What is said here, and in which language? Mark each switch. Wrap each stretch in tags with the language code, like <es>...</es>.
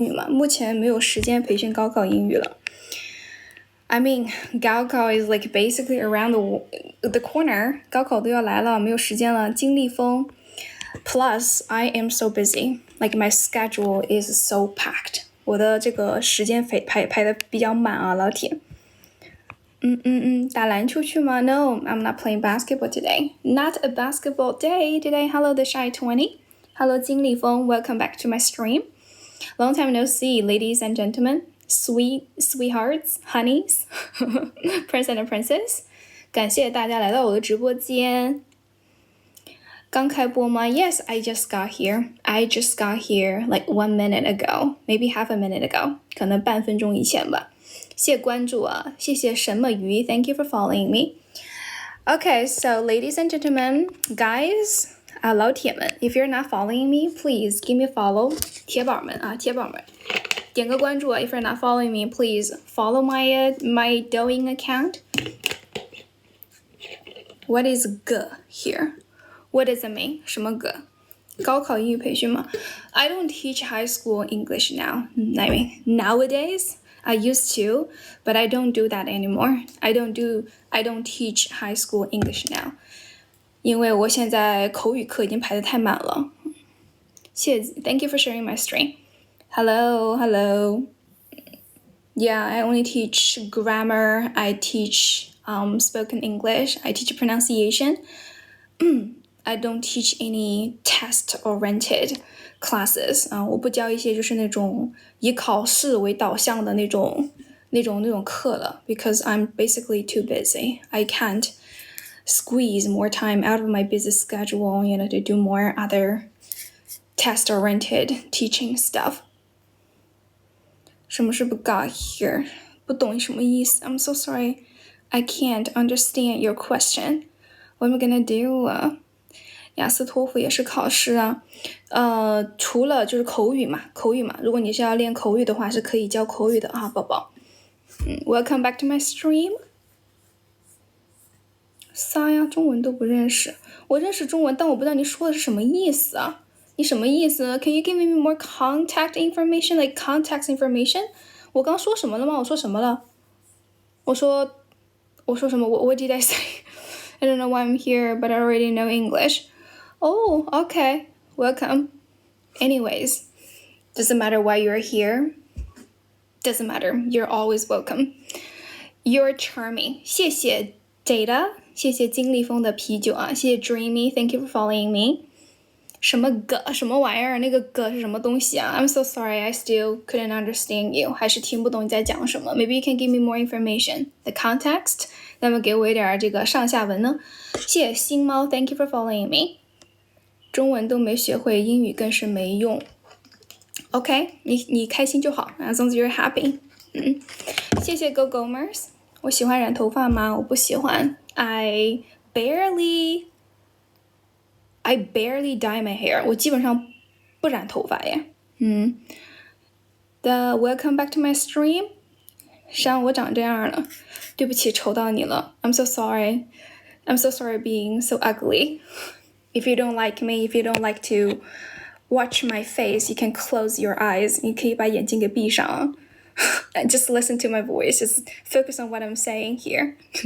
<zh>语嘛，目前没有时间培训高考英语了。</zh> <en>I mean, 高考 is like basically around the corner.</en> <zh>高考都要来了，没有时间了。</zh> <en>经历风 ，Plus I am so busy. Like my schedule is so packed.</en> <zh>我的这个时间排的比较满啊，老铁。打篮球去吗</zh> <en>？No, I'm not playing basketball today. Not a basketball day today. Hello, the shy 20. Hello, 经历风 Welcome back to my stream. Long time no see, ladies and gentlemen, sweethearts, honeys, prince and princess.</en> <zh>感谢大家来到我的直播间。刚开播吗</zh> <en>？Yes, I just got here. I just got here like 1 minute ago, maybe half a minute ago.</en> <zh>可能半分钟以前吧。谢关注啊，谢谢什么鱼 ，</zh> <en>Thank you for following me. Okay, so ladies and gentlemen, guys.</en> <zh>老铁们</zh> <en>，If you're not following me, please give me a follow.</en> <zh>铁宝们啊，铁宝们，点个关注啊</zh> <en>！If you're not following me, please follow my Douyin account. What is 个 here? What does it mean?</en> <zh>什么个？高考英语培训吗</zh> <en>？I don't teach high school English now. I mean, nowadays I used to, but I don't do that anymore. I don't teach high school English now.</en> <zh>因为我现在口语课已经排得太满了。</zh> <en>Thank you for sharing my stream. Hello. Yeah, I only teach grammar. I teach spoken English. I teach pronunciation. I don't teach any test-oriented classes.</en> <zh>我不教一些就是那种以考试为导向的那种课了</zh> <en>because I'm basically too busy. I can't squeeze more time out of my busy schedule, to do more other test-oriented teaching stuff.</en> <zh>什么是不</zh> <en>got here?</en> <zh>不懂什么意思</zh> <en>I'm so sorry. I can't understand your question. What am I gonna do?</en> <zh>雅思托福也是考试啊。除了就是口语嘛。如果你是要练口语的话，是可以教口语的啊，宝宝。</zh> <en>Welcome back to my stream.</en> <zh>啥呀？中文都不认识。我认识中文，但我不知道你说的是什么意思啊？你什么意思</zh> <en>？Can you give me more contact information, like context information?</en> <zh>我刚说什么了吗？我说什么了？我说什么</zh> <en>？What did I say? I don't know why I'm here, but I already know English. Oh, okay. Welcome. Anyways, doesn't matter why you're here. Doesn't matter. You're always welcome. You're charming.</en> <zh>谢谢 Data. 谢谢金立峰的啤酒啊，谢谢</zh> <en>Dreamy, thank you for following me.</en> <zh>什么个什么玩意儿？那个个是什么东西啊</zh> <en>？I'm so sorry, I still couldn't understand you.</en> <zh>还是听不懂你在讲什么</zh> <en>？Maybe you can give me more information, the context.</en> <zh>那么给我一点这个上下文呢？谢谢星猫</zh> <en>，thank you for following me.</en> <zh>中文都没学会，英语更是没用。</zh> <en>OK,</en> <zh>你开心就好</zh> <en>，as long as you're happy.</en> <zh>谢谢</zh> <en>Go Gomers.</en> <zh>我喜欢染头发吗？我不喜欢。</zh> <en>I barely dye my hair.</en> <zh>我基本上不染头发耶。</zh> <en>Welcome back to my stream.</en> <zh>像我长这样了，对不起，丑到你了。</zh> <en>I'm so sorry. I'm so sorry being so ugly. If you don't like me, if you don't like to watch my face, you can close your eyes.</en> <zh>你可以把眼睛给闭上。</zh> <en>Just listen to my voice. Just focus on what I'm saying here.</en>